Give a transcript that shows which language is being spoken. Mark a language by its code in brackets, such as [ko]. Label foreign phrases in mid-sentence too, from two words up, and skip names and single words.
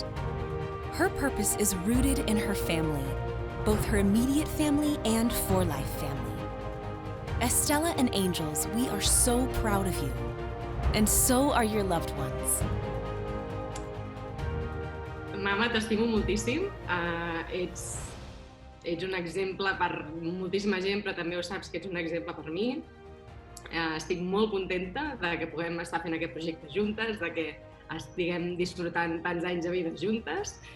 [en] Her purpose is rooted in her family, both her immediate family and For Life family. Estella and Angels, we are so proud of you, and so are your loved ones. [ca] Mama, t'estimo moltíssim. Ets un exemple per moltíssima gent, però també ho saps que ets un exemple per mi. Estic molt contenta de que puguem estar fent aquest projecte juntes, de que estiguem disfrutant tants anys de vida juntes.